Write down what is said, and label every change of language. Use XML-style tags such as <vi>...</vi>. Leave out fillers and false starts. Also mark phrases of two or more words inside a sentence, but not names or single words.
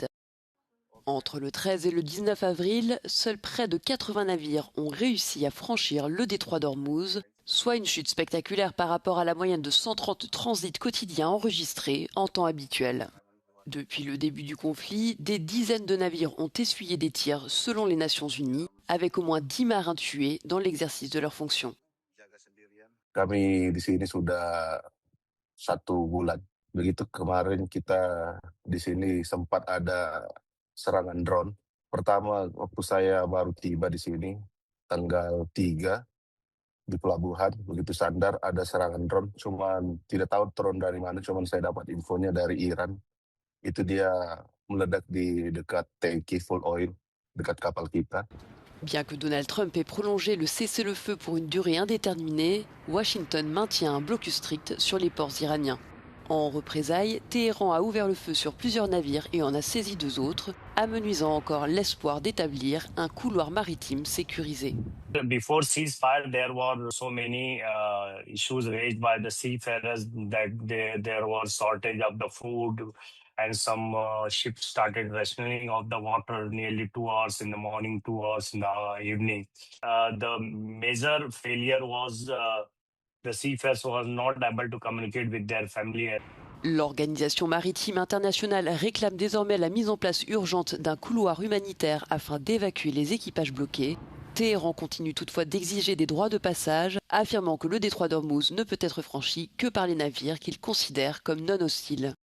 <fr>Entre le 13 et le 19 avril, seuls près de 80 navires ont réussi à franchir le détroit d'Ormuz, soit une chute spectaculaire par rapport à la moyenne de 130 transits quotidiens enregistrés en temps habituel. Depuis le début du conflit, des dizaines de navires ont essuyé des tirs selon les Nations Unies, avec au moins 10 marins tués dans l'exercice de leurs fonctions.</fr> <id>Kami di sini sudah 1 bulan. Begitu kemarin kita di sini sempat ada serangan drone. Pertama waktu saya baru tiba di sini tanggal 3 di pelabuhan, begitu sandar ada serangan drone. Cuman tidak tahu drone dari mana, cuman saya dapat infonya dari Iran. Itu dia meledak di dekat tangki</id> <en>full oil</en> <id>dekat kapal kita.</id> <fr>Bien que Donald Trump ait prolongé le cessez-le-feu pour une durée indéterminée, Washington maintient un blocus strict sur les ports iraniens. En représailles, Téhéran a ouvert le feu sur plusieurs navires et en a saisi 2 autres, amenuisant encore l'espoir d'établir un couloir maritime sécurisé.</fr> <en>Before ceasefire, there were so many issues raised by the seafarers that there was shortage of the food, and some ships started rationing of the water nearly 2 hours in the morning, 2 hours in the evening. The major failure was the seafarers were not able to communicate with their family.</en> <fr>L'Organisation maritime internationale réclame désormais la mise en place urgente d'un couloir humanitaire afin d'évacuer les équipages bloqués. Téhéran continue toutefois d'exiger des droits de passage, affirmant que le détroit d'Ormuz ne peut être franchi que par les navires qu'il considère comme non hostiles.</fr>